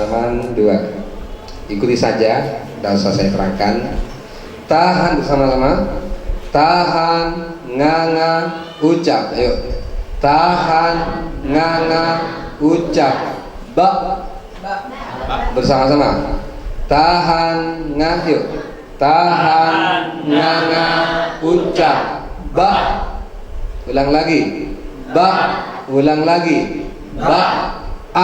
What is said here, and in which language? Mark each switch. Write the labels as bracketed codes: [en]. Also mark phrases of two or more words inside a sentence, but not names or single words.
[id] halaman 2. Ikuti saja, tidak usah saya terangkan. Tahan bersama-sama. Tahan, nganga, ucap. Ayo. Tahan, nganga, ucap. Ba. Bersama-sama. Tahan, nganga. Tahan, nganga, ucap. Ba. Ulang lagi. Ba. Ulang lagi. Ba. A.